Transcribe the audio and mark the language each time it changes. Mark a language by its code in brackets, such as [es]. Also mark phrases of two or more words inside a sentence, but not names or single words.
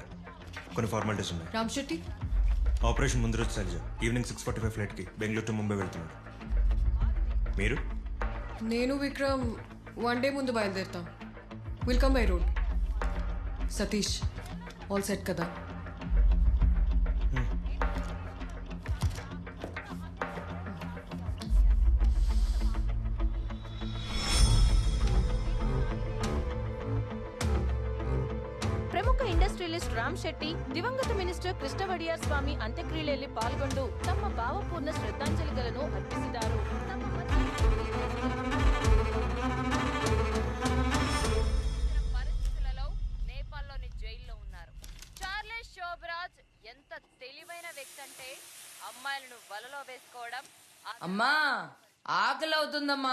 [te] కొన్ని ఫార్మాలిటీస్ ఉన్నాయి. రామ్ శెట్టి ఆపరేషన్ ముందు రోజు శైలజ ఈవినింగ్ 6:45 ఫ్లైట్కి బెంగళూరు టు ముంబై వెళ్తున్నాడు. మీరు? నేను విక్రమ్ 1 డే ముందు బయలుదేరుతాం. [en] welcome by road. [te] సతీష్ [en] all set [te] కదా? [kn] ಪ್ರಮುಖ ಇಂಡಸ್ಟ್ರಿಯಲಿಸ್ಟ್ ರಾಮ್ ಶೆಟ್ಟಿ ದಿವಂಗತ ಮಿನಿಸ್ಟರ್ ಕೃಷ್ಣ ವಡಿಯಾರ್ ಸ್ವಾಮಿ ಅಂತ್ಯಕ್ರಿಯೆಯಲ್ಲಿ ಪಾಲ್ಗೊಂಡು ತಮ್ಮ ಭಾವಪೂರ್ಣ ಶ್ರದ್ಧಾಂಜಲಿಗಳನ್ನು ಅರ್ಪಿಸಿದರು. [te] పరిస్థితులలో నేపాల్లోని జైల్లో ఉన్నారు. చార్లెస్ శోభరాజ్ ఎంత తెలివైన వ్యక్తి అంటే అమ్మాయిలను వలలో వేసుకోవడం. అమ్మా ఆకలి అవుతుందమ్మా.